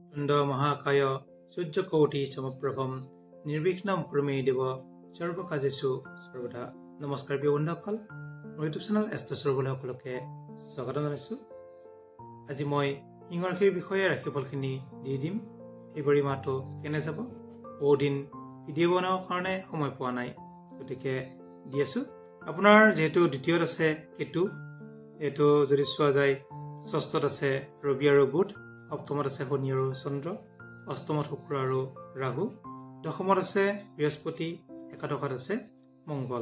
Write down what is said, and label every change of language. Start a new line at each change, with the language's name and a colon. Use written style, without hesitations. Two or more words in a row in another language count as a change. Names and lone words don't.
Sanskrit: वक्रतुंड महाकाय सूर्यकोटि समप्रभम निर्विघ्नं कुरु मे देव सर्वकार्येषु सर्वदा।
Assamese: নমস্কাৰ প্ৰিয় बন্ধুসকল, মোৰ ইউটিউব চেনেল এষ্ট্ৰ'চৰবলৈ সকলোকে স্বাগতম জনাইছোঁ। আজি মই ইংৰাজীৰ বিষয়ে ৰাশিফলখিনি দি দিম। ফেব্ৰুৱাৰী মাহটো কেনে যাব, বহুদিন ভিডিঅ' বনাবৰ কাৰণে সময় পোৱা নাই, গতিকে দি আছোঁ। আপোনাৰ যিহেতু দ্বিতীয়ত আছে কেতু, এইটো যদি চোৱা যায় ষষ্ঠত আছে ৰবি আৰু বুধ, সপ্তমত আছে শনি আৰু চন্দ্ৰ, অষ্টমত শুক্ৰ আৰু ৰাহু, দশমত আছে বৃহস্পতি, একাদশত আছে মংগল।